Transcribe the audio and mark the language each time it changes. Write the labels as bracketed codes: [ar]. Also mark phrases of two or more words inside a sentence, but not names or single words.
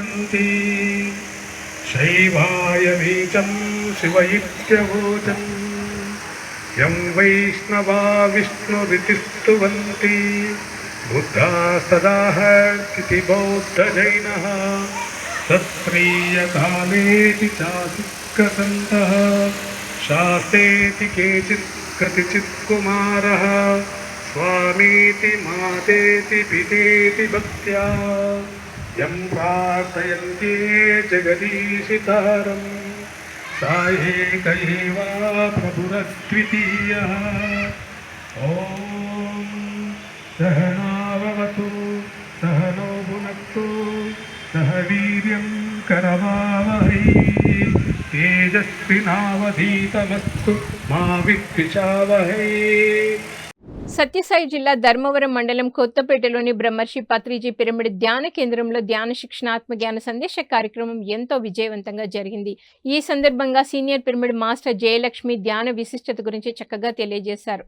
[sa] శైవాయమీచం శివయిత్యవోచం యం వైష్ణవా విష్ణురితిస్తువంతి బుద్ధా సదాహర్తి బౌద్ధజైనః తత్ప్రియకాలేతి చాసుకసంతః శాస్తేతి కేచిత్ కతిచిత్ కుమారః స్వా मामेति मातेति पितेति भक्त्या यं प्रार्थयन्ते जगदीशितारं सा एक एवा प्रभुरद्वितीयः ॐ सहनाववतु सहनो भुनक्तु सह वीर्यं करवावहै तेजस्विनावधीतमस्तु मा विद्विषावहै। [te] సత్యసాయి జిల్లా ధర్మవరం మండలం కొత్తపేటలోని బ్రహ్మర్షి పత్రిజీ పిరమిడ్ ధ్యాన కేంద్రంలో ధ్యాన శిక్షణ ఆత్మజ్ఞాన సందేశ కార్యక్రమం ఎంతో విజయవంతంగా జరిగింది. ఈ సందర్భంగా సీనియర్ పిరమిడ్ మాస్టర్ జయలక్ష్మి ధ్యాన విశిష్టత గురించి చక్కగా తెలియజేశారు.